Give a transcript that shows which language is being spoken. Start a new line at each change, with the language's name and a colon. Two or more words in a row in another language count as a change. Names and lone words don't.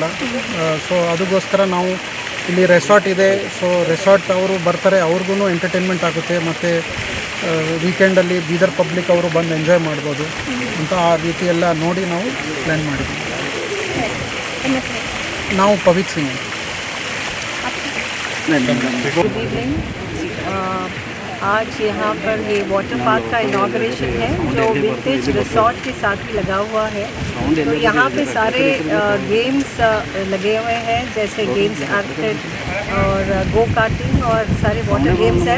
Kannada: ಸೊ ಅದಕ್ಕೋಸ್ಕರ ನಾವು ಇಲ್ಲಿ ರೆಸಾರ್ಟ್ ಇದೆ. ಸೊ ರೆಸಾರ್ಟ್ ಅವರು ಬರ್ತಾರೆ, ಅವ್ರಿಗೂ ಎಂಟರ್ಟೈನ್ಮೆಂಟ್ ಆಗುತ್ತೆ. ಮತ್ತು ವೀಕೆಂಡಲ್ಲಿ ಬೀದರ್ ಪಬ್ಲಿಕ್ ಅವರು ಬಂದು ಎಂಜಾಯ್ ಮಾಡ್ಬೋದು ಅಂತ ಆ ರೀತಿ ಎಲ್ಲ ನೋಡಿ ನಾವು ಪ್ಲ್ಯಾನ್ ಮಾಡಿದ್ವಿ. ನಾವು ಪವಿತ್ ಸಿಂಗ್.
English: Good evening.
Hindi: आज यहाँ पर ये
English: water park
Hindi: का इनाग्रेशन है जो विंटेज रिसॉर्ट के साथ ही लगा हुआ है। तो यहाँ पे सारे गेम्स लगे हुए हैं, जैसे
English: games arcade
Hindi: और
English: go karting
Hindi: और सारे
English: water games
Hindi: हैं।